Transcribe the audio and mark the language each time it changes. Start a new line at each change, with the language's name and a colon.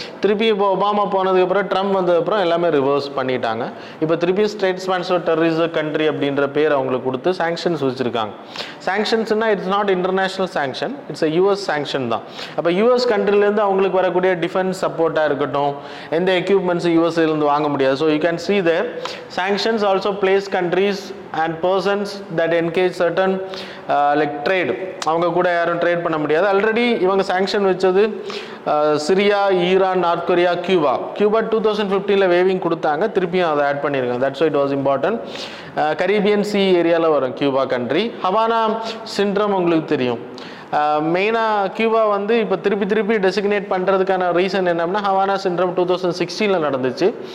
Tamil: திருப்பி இப்போ ஒபாமா போனதுக்கப்புறம், ட்ரம்ப் வந்ததுக்கப்புறம் எல்லாமே ரிவர்ஸ் பண்ணிட்டாங்க. இப்போ திருப்பியும் ஸ்டேட் ஸ்பான்சர்ட் டெரரிசம் கண்ட்ரி அப்படின்ற பேர் அவங்களுக்கு கொடுத்து சாங்ஷன்ஸ் வச்சுருக்காங்க. சாங்ஷன்ஸ்னால்
English: it's not international sanction, it's a US sanction
Tamil: தான். அப்போ யூஎஸ் கண்ட்ரிலேருந்து அவங்களுக்கு வரக்கூடிய டிஃபென்ஸ் சப்போர்ட்டாக இருக்கட்டும், எந்த எக்யூப்மெண்ட்ஸும் யூஎஸ்ஏலேருந்து வாங்க முடியாது.
English: so you can see there sanctions also place countries and persons that engage certain like trade,
Tamil: அவங்க கூட யாரும் ட்ரேட் பண்ண முடியாது. ஆல்ரெடி இவங்க சாங்ஷன் வச்சது Syria, Iran, north Korea, Cuba 2015 waving கொடுத்தாங்க, திருப்பியும் அதை ஆட் பண்ணியிருக்காங்க.
English: That's it was important.
Tamil: Caribbean C ஏரியாவில் வரும் கியூபா கண்ட்ரி. ஹவானா சிண்ட்ரம் உங்களுக்கு தெரியும், மெயினாக கியூபா வந்து இப்போ திருப்பி டெசிக்னேட் பண்ணுறதுக்கான ரீசன் என்னன்னா ஹவானா சிண்ட்ரம் 2016 நடந்துச்சு.